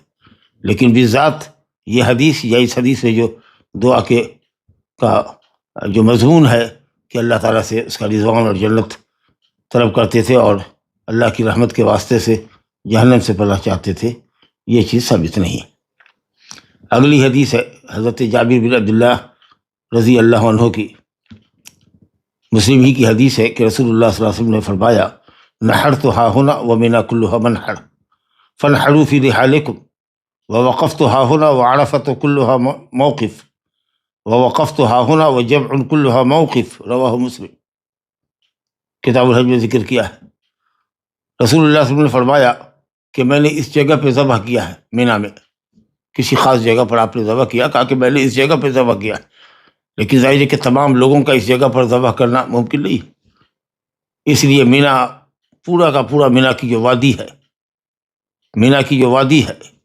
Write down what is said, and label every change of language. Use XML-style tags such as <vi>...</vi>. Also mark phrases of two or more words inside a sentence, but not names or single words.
<ur>لیکن بالذات یہ حدیث یا اس حدیث میں جو دعا کا جو مضمون ہے کہ اللہ تعالیٰ سے اس کا رضوان اور جنت طلب کرتے تھے اور اللہ کی رحمت کے واسطے سے جہنم سے پناہ چاہتے تھے، یہ چیز ثابت نہیں ہے۔ اگلی حدیث ہے حضرت جابر بن عبداللہ</ur> <ar>رضی اللہ عنہ</ar> <ur>کی، مسلم ہی کی حدیث ہے کہ رسول اللہ</ur> <ar>صلی اللہ علیہ وسلم</ar> <ur>نے فرمایا</ur> <ar>نحرت ہا ہنا ومنا کلھا منحر فانحروا فی رحالکم ووقفت ہا ہنا وعرفت کلھا موقف ووقفت ہا ہنا وجمع کلھا موقف، رواہ مسلم۔</ar> <ur>کتاب الحج میں ذکر کیا ہے، رسول اللہ</ur> <ar>صلی اللہ علیہ وسلم</ar> <ur>نے فرمایا کہ میں نے اس جگہ پہ ذبح کیا ہے، مینا میں کسی خاص جگہ پر آپ نے ذبح کیا، کہا کہ میں نے اس جگہ پہ ذبح کیا ہے، لیکن ظاہر ہے کہ تمام لوگوں کا اس جگہ پر ذبح کرنا ممکن نہیں، اس لیے مینا پورا کا پورا مینا کی جو وادی ہے، مینا کی جو وادی ہے</ur>